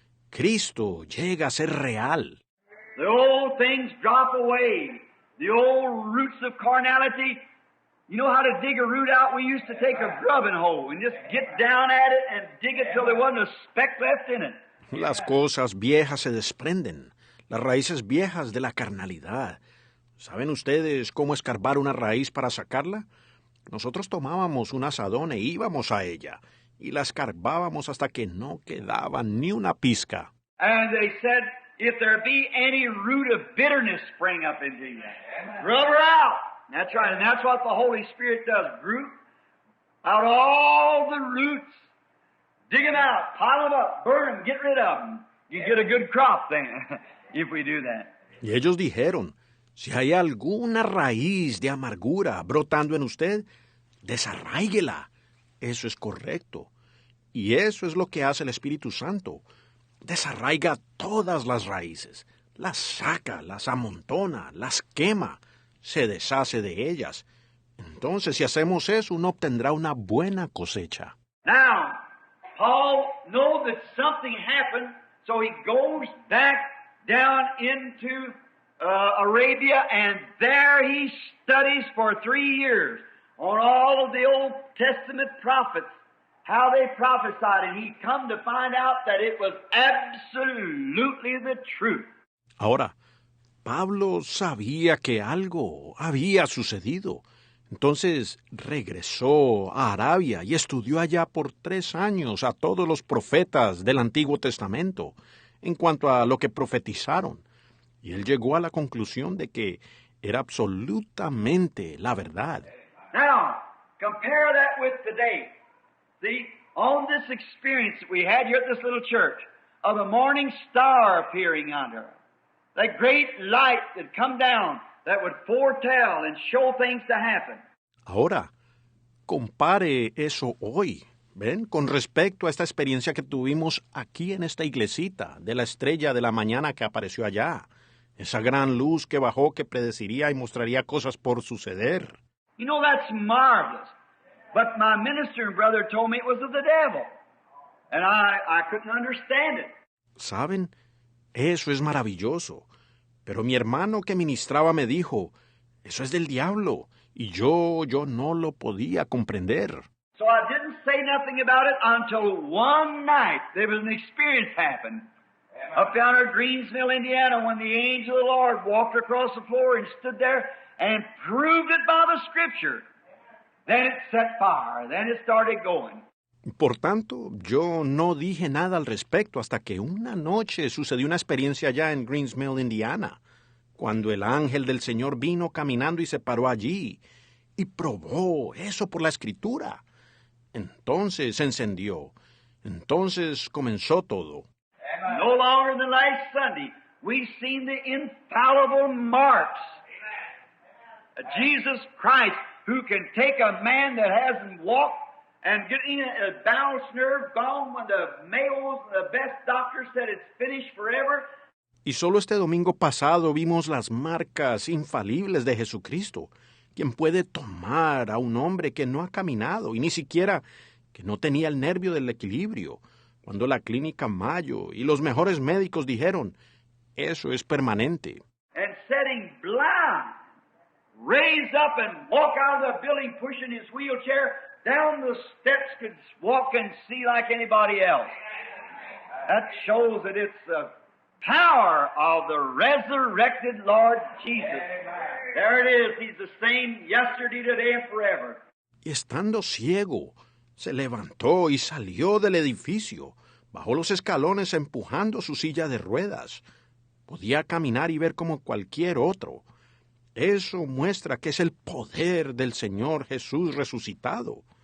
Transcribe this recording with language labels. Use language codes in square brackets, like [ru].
[es] Cristo llega a ser real. [en] The old things drop away. The old roots of carnality. You know how to dig a root out? We used to take a grubbing hoe and just get down at it and dig it till there wasn't a speck left in it. [es] Las cosas viejas se desprenden, las raíces viejas de la carnalidad. ¿Saben ustedes cómo escarbar una raíz para sacarla? Nosotros tomábamos un asadón e íbamos a ella, y la escarbábamos hasta que no quedaba ni una pizca. [en] And they said, if there be any root of bitterness spring up into you, rub her out. That's right, and that's what the Holy Spirit does. out all the roots, dig them out, pile them up, burn them, get rid of them. You get a good crop then, if we do that. [es] Y ellos dijeron, si hay alguna raíz de amargura brotando en usted, desarráiguela. Eso es correcto. Y eso es lo que hace el Espíritu Santo. Desarraiga todas las raíces, las saca, las amontona, las quema, se deshace de ellas. Entonces, si hacemos eso, uno obtendrá una buena cosecha. [en] Now, Paul knows that something happened, so he goes back down into Arabia, and there he studies for 3 years on all of the Old Testament prophets, how they prophesied, and he come to find out that it was absolutely the truth. [es] Ahora, Pablo sabía que algo había sucedido. Entonces regresó a Arabia y estudió allá por 3 años a todos los profetas del Antiguo Testamento en cuanto a lo que profetizaron. Y él llegó a la conclusión de que era absolutamente la verdad. [en] Now, compare that with today. See, on this experience that we had here at this little church of the morning star appearing under her, that great light that come down that would foretell and show things to happen. [es] Ahora, compare eso hoy, ¿ven? Con respecto a esta experiencia que tuvimos aquí en esta iglesita, de la estrella de la mañana que apareció allá. Esa gran luz que bajó que predeciría y mostraría cosas por suceder. [en] You know, that's marvelous. But my minister and brother told me it was of the devil. And I couldn't understand it. [es] ¿Saben? Eso es maravilloso. Pero mi hermano que ministraba me dijo, eso es del diablo. Y yo no lo podía comprender. [en] So I didn't say nothing about it until one night there was an experience happened. Up down at Greensville, Indiana, when the angel of the Lord walked across the floor and stood there and proved it by the Scripture. Then it set fire. Then it started going. [es] Por tanto, yo no dije nada al respecto hasta que una noche sucedió una experiencia allá en Greensville, Indiana, cuando el ángel del Señor vino caminando y se paró allí y probó eso por la Escritura. Entonces se encendió. Entonces comenzó todo. [en] No longer than last Sunday, we've seen the infallible marks of Jesus Christ, who can take a man that hasn't walked and get in a balanced nerve gone when the Mayos, the best doctors said it's finished forever. [es] Y solo este domingo pasado vimos las marcas infalibles de Jesucristo, quien puede tomar a un hombre que no ha caminado y ni siquiera que no tenía el nervio del equilibrio, cuando la clínica Mayo y los mejores médicos dijeron, eso es permanente. [en] And setting blind, raised up and walk out of the building pushing his wheelchair, down the steps could walk and see like anybody else. That shows that it's the power of the resurrected Lord Jesus. There it is. He's the same yesterday, today, and forever. [es] Y estando ciego, se levantó y salió del edificio, bajó los escalones empujando su silla de ruedas. Podía caminar y ver como cualquier otro. Eso muestra que es el poder del Señor Jesús resucitado.